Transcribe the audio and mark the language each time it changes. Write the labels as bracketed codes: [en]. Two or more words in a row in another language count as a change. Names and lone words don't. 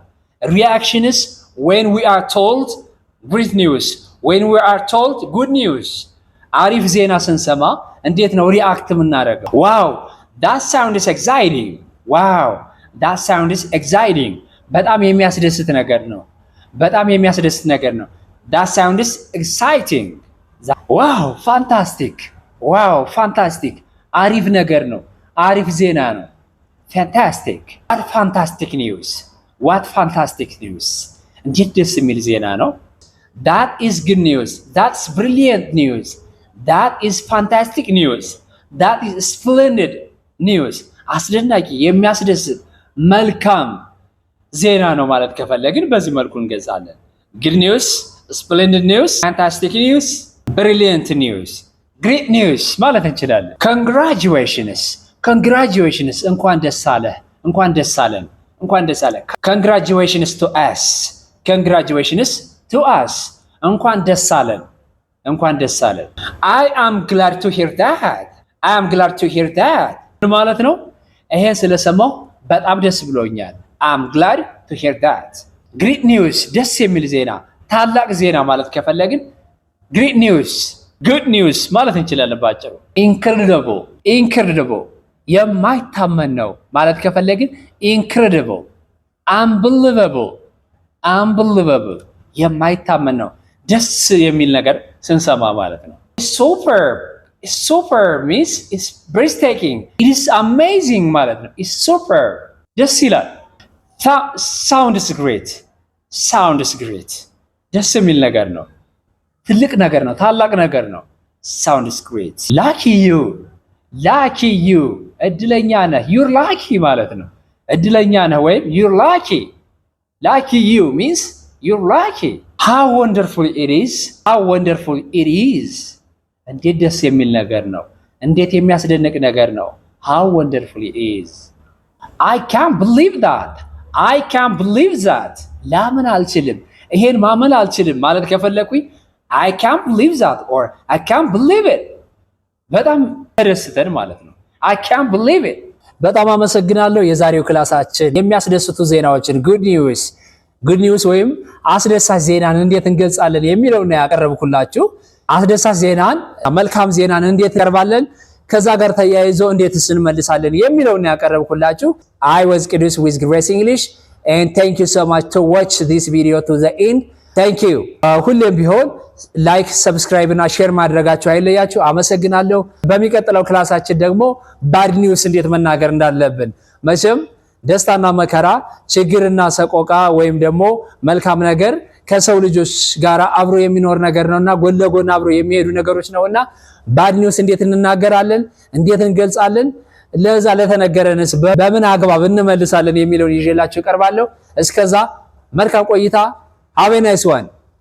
[en] Reaction is when we are told great news, when we are told good news. [am] አሪፍ ዜና ስንሰማ እንዴት ነው ሪአክት የምናደርገው? [en] Wow, that sound is exciting. Wow, that sound is exciting. [am] በጣም የሚያስደስት ነገር ነው። በጣም የሚያስደስት ነገር ነው። [en] That sound is exciting. Wow, fantastic. Wow, fantastic. [am] አሪፍ ነገር ነው። አሪፍ ዜና ነው። Fantastic. [en] What fantastic news. What fantastic news. [am] እንዴት ደስ የሚል ዜና ነው። [en] That is good news. That's brilliant news. That is fantastic news. That is splendid news. [am] አስደናቂ የሚያስደስት መልካም ዜና ነው ማለት ከፈለግን በዚህ መልኩ እንገልጻለን። [en] Good news, splendid news, fantastic news, brilliant news, great news [am] ማለት እንችላለን። Congratulations. Congratulations እንኳን ደስ አለህ፣ እንኳን ደስ አለን፣ እንኳን ደስ አለህ። [en] Congratulations to us. Congratulations to us. [am] እንኳን ደስ አለን፣ እንኳን ደስ አለን። [en] I am glad to hear that. I am glad to hear that. [am] ምን ማለት ነው? ይሄን ስለሰማሁ በጣም ደስ ብሎኛል። [en] I am glad to hear that. Great news, [am] ደስ የሚል ዜና፣ ታላቅ ዜና ማለት ከፈለግን [en] great news, good news [am] ማለት እንችላለን ባጭሩ። Incredible, incredible የማይታመን ነው ማለት ከፈለግን [en] incredible, unbelievable, unbelievable [am] የማይታመን ነው ደስ የሚል ነገር ስንሰማ ማለት ነው። [en] Superb, superb means it's breathtaking. It is amazing [am] ማለት ነው። [en] It's superb [am] ደስ ይላል። [en] Sounds great, sounds great [am] ደስ የሚል ነገር ነው። ትልቅ ነገር ነው። ታላቅ ነገር ነው። [en] Sounds great. Lucky you, lucky you [am] እድለኛ ነህ። [en] You're lucky ማለት ነው። [am] እድለኛ ነህ ወይም [en] you're lucky. Lucky you means you're lucky. how wonderful it is, how wonderful it is. [am] እንዴት ደስ የሚል ነገር ነው፣ እንዴት የሚያስደንቅ ነገር ነው። [en] how wonderful it is. I can't believe that, I can't believe that. [am] ላምን አልችልም፣ ይሄን ማመን አልችልም ማለት ከፈለኩኝ [en] I can't believe that or I can't believe it። [am] በጣም ተደስተን ማለት ነው። [en] I can't believe it። [am] በጣም አመሰግናለሁ። የዛሬው ክላሳችን የሚያስደስቱ ዜናዎችን [en] good news [am] ወይም አስደሳች ዜናን እንዴት እንገልጻለን የሚለው ነው ያቀረብኩላችሁ። አስደሳች ዜናን መልካም ዜናን እንዴት እንቀርባለን ከዛ ጋር ተያይዞ እንዴትስ እንመልሳለን የሚለው ነው ያቀረብኩላችሁ። [en] I was Qidus with Grace English and thank you so much to watch this video to the end. Thank you. [am] ሁሌም ቢሆን ላይክ ሰብስክራይብ እና ሼር ማድረጋችሁ አይለያችሁ። አመሰግናለሁ። በሚቀጥለው ክላሳችን ደግሞ [en] bad news [am] እንዴት መናገር እንዳለብን መቼም ደስታና መከራ ችግርና ሰቆቃ ወይም ደግሞ መልካም ነገር ከሰው ልጆች ጋር አብሮ የሚኖር ነገር ነውና ጎን ለጎን አብሮ የሚሄዱ ነገሮች ነውና [en] bad news [am] እንዴት እንናገራለን እንዴት እንገልጻለን ለዛ ለተነገረንስ በምን አግባብ እንመልሳለን የሚለውን ይዤላችሁ እቀርባለሁ። እስከዛ መልካም ቆይታ። [en] Have a nice one.